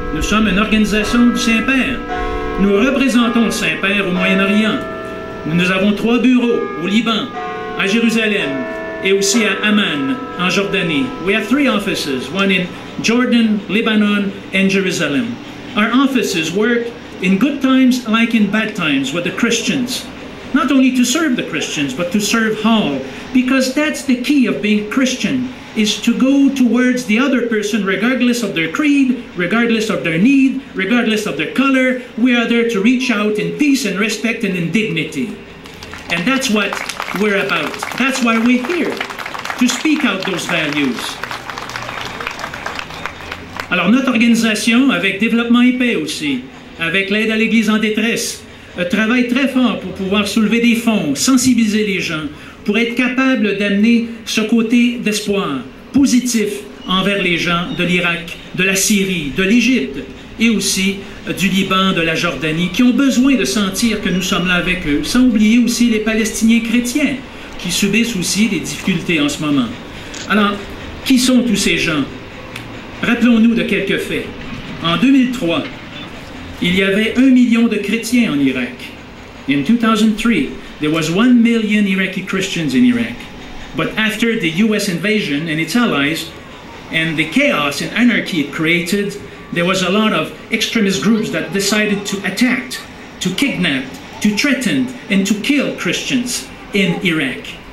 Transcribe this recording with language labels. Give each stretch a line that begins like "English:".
French: Nous sommes une organisation du Saint-Père. Nous représentons le Saint-Père au Moyen-Orient. Nous avons 3 bureaux au Liban, à Jérusalem, et aussi à Amman, en Jordanie.
English: We have 3 offices, one in Jordan, Lebanon, and Jerusalem. Our offices work in good times like in bad times with the Christians. Not only to serve the Christians, but to serve all. Because that's the key of being Christian, is to go towards the other person regardless of their creed, regardless of their need, regardless of their color. We are there to reach out in peace and respect and in dignity. And that's what we're about. That's why we're here, to speak out those values.
French: Alors notre organisation, avec Développement et Paix aussi, avec l'aide à l'Église en détresse, travaille très fort pour pouvoir soulever des fonds, sensibiliser les gens, pour être capable d'amener ce côté d'espoir positif envers les gens de l'Irak, de la Syrie, de l'Égypte et aussi du Liban, de la Jordanie, qui ont besoin de sentir que nous sommes là avec eux, sans oublier aussi les Palestiniens chrétiens qui subissent aussi des difficultés en ce moment. Alors, qui sont tous ces gens? Rappelons-nous de quelques faits. En 2003, il y avait 1 million de chrétiens en Irak.
English: In 2003, there was 1 million Iraqi Christians in Iraq. But after the US invasion and its allies, and the chaos and anarchy it created, there was a lot of extremist groups that decided to attack, to kidnap, to threaten, and to kill Christians in Iraq.